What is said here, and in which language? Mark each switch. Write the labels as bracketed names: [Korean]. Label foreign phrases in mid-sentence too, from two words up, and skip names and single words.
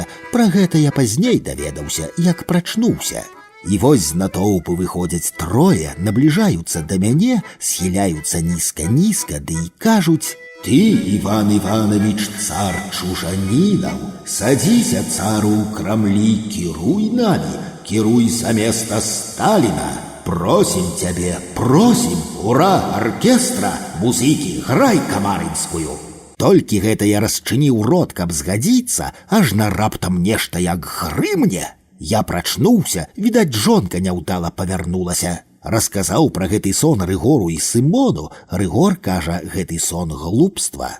[Belarusian] Пра гэта я пазней даведаўся, як прачнуўся. І вось з натоўпу выходзяць трое, набліжаюцца да мяне, схіляюцца нізка-нізка, ды і кажуць: «Ты, Иван Иванович, цар чужанинов, садися, цару, у крамлі, кіруй нами, кіруй за место Сталина. [Russian] Просим тебе, просим, ура, оркестра, [Belarusian] музыкі, грай камарынскую». Толькі гэта я расчыніў рот, каб згадзіцца, аж на раптам нешта як грымне. Я прачнуўся, відаць, жонка няўдала павярнулася. Расказаў пра гэты сон Рыгору і Сымону. Рыгор кажа, гэты сон глупства.